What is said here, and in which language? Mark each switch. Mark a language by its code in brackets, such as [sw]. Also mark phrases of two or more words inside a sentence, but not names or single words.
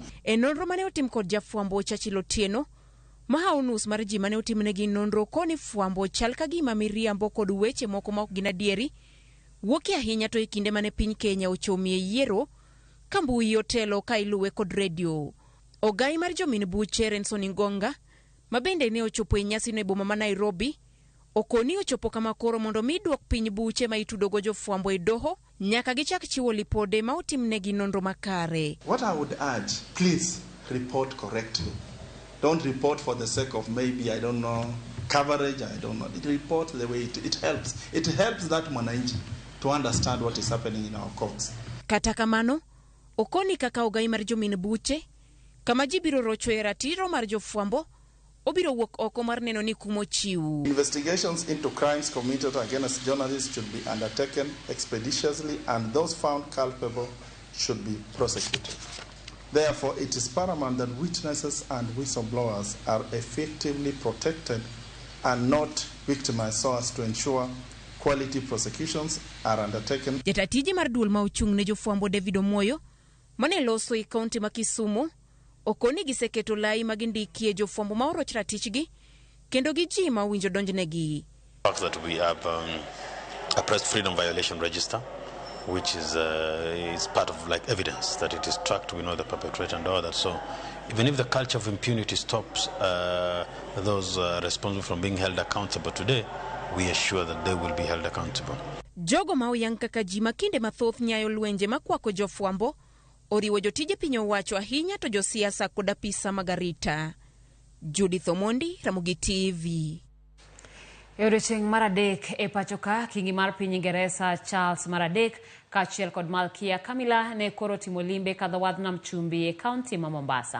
[luo] E nonro mane otim kod jafwambo Chachilo Tieno, mahaw nus mar ji mane otimnegi nonro koni fwambo chal ka gima miriambo kod weche moko ma ok gin adieri wuoki ahinya to e kinde mane piny Kenya ochomie yiero ka mbui otelo ka iluwe kod redio. Ogai mar jomin buche Renson Ngonga ma bende ne ochopo e nyasi no e boma ma Nairobi okoni ochopo kama koro mondo mi duok piny buche ma itudogo jofwambo e doho nyaka gichak chiwo lipode ma otimnegi nonro makare. [en] What I would urge, please report correctly. Don't report for the sake of maybe, I don't know, coverage, I don't know. Report the way it helps. It helps that mwananchi to understand what is happening in our courts. [luo] Kata kamano, okoni kaka ogai mar jomin buche, kama ji biro rocho e ratiro mar jofwambo, obiro wuok oko mar neno ni kumo chiu. [en] Investigations into crimes committed against journalists should be undertaken expeditiously and those found culpable should be prosecuted. Therefore, it is paramount that witnesses and whistleblowers are effectively protected and not victimized so as to ensure quality prosecutions are undertaken. [luo] Jatatiji mar duol ma ochung' ne jofwambo David Omoyo mane loso i kaunti ma Kisumu okoni giseketo lai ma gindikie jofwambo ma oroch ratichgi kendo gi ji ma owinjo donjnegi. [en] That we have a press freedom violation register, which is part of like evidence that it is tracked. We know the perpetrator and all that. So even if the culture of impunity stops those responsible from being held accountable today, we assure that they will be held accountable. [luo] Jogo ma oyang kaka ji makinde mathoth nyayo lwenje makwako jofwambo oriwo jotije piny owacho ahinya to josiasa kod apisa magarita. Judith Omondi, Ramogi TV. Odiechieng' mar adek e pacho ka kingi mar piny Ingereza Charles mar adek kaachiel kod Malkia Camilla ne koro timo limbe kadho wadh nam chumbi e kaunti ma Mombasa.